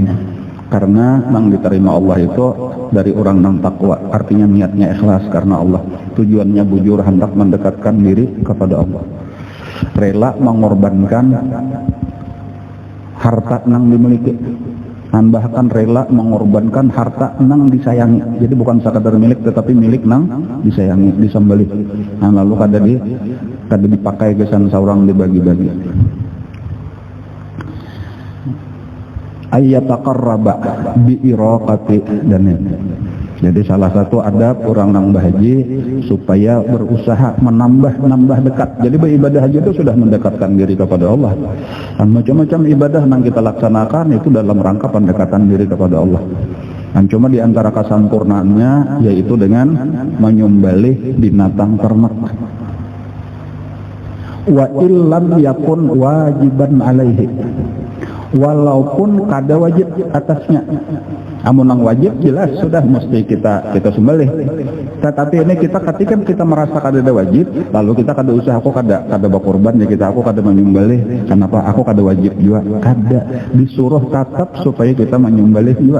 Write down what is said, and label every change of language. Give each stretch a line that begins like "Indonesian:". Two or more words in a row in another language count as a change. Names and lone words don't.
Indonesian: Karena nang diterima Allah itu dari orang nang takwa, artinya niatnya ikhlas karena Allah, tujuannya bujur hendak mendekatkan diri kepada Allah, rela mengorbankan harta nang dimiliki, bahkan rela mengorbankan harta nang disayangi. Jadi bukan sekadar milik tetapi milik nang disayangi, disembelih.
Banjar: Lalu kada dipakai kesan saurang dibagi-bagi.
Arabic: Ayyataqarraba bi iraqati
Indonesian: dan jadi salah satu adab orang nang berhaji supaya berusaha menambah dekat. Jadi beribadah haji itu sudah mendekatkan diri kepada Allah. Dan macam-macam ibadah yang kita laksanakan itu dalam rangka pendekatan diri kepada Allah. Dan cuma di antara kesempurnaannya yaitu dengan menyembelih binatang ternak.
Arabic: Wa illam yakun wajiban alaihi.
Banjar: Walaupun kada wajib atasnya. Amun nang wajib jelas sudah mesti kita sembelih. Tetapi ini ketika kita merasa kada ada wajib, lalu kita kada usah aku kada berkorban ya aku kada menyembelih. Kenapa aku kada wajib juga? Kada disuruh tetap supaya kita menyembelih juga.